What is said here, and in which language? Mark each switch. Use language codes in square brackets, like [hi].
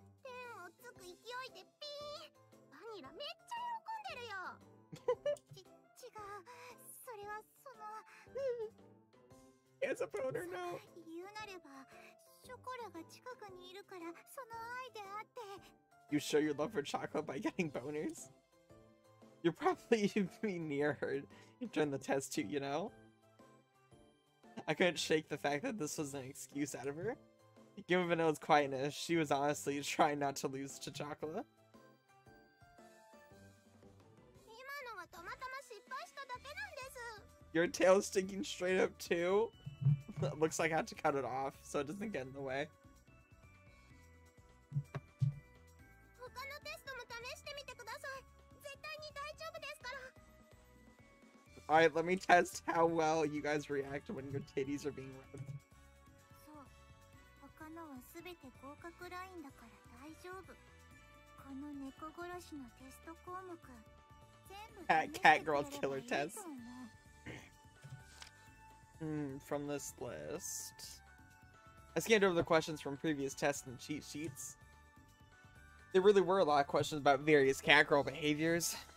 [ja] 天をつく勢いでピーン。バニラめっちゃ喜んでるよ。違う。それはその。 [en] He has a boner now. [ja] 言うなれば、ショコラが近くにいるから、その愛であって。 [en] You show your love for chocolate by getting boners? You're probably be near her during the test too, you know? I couldn't shake the fact that this was an excuse out of her. Given Vanilla's quietness, she was honestly trying not to lose to chocolate. [ja] 今のはたまたま失敗しただけなんです。 [en] Your tail's sticking straight up too? Looks like I had to cut it off so it doesn't get in the way. [ja] 他のテストも試してみてください。絶対に大丈夫ですから。 [en] Alright, let me test how well you guys react when your titties are being rubbed. [ja] そう。他のはすべて合格ラインだから大丈夫。この猫殺しのテスト項目、全部試してくれればいいと思う。 [en] catgirls killer test. From this list. I scanned over the questions from previous tests and cheat sheets. There really were a lot of questions about various catgirl behaviors.